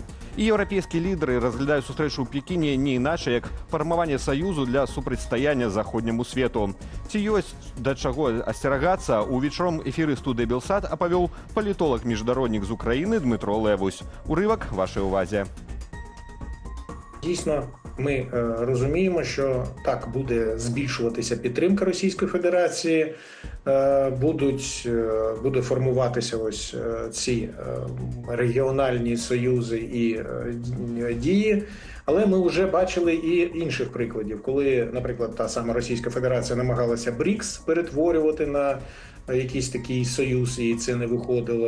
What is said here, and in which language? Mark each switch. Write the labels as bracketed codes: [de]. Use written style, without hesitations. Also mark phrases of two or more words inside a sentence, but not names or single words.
[be] І еўрапейскія лідары разглядаюць сустрэчу ў Пекіне не іначай, як фармаванне саюзу для супрацьстаяння заходняму свету. Ці ёсць да чаго асцерагацца, у вечаром эфіры студыі «Белсат» апавёў палітолог-міжнароднік з Украіны Дмитро Левусь. Урывак вашай увазе. [uk] Дійсно, ми розуміємо, що буде збільшуватися підтримка Російської Федерації, буде формуватися ось ці регіональні союзи і дії, Але ми вже бачили і інших прикладів, коли, наприклад, та сама Російська Федерація намагалася БРІКС перетворювати на якийсь такий союз, і це не виходило.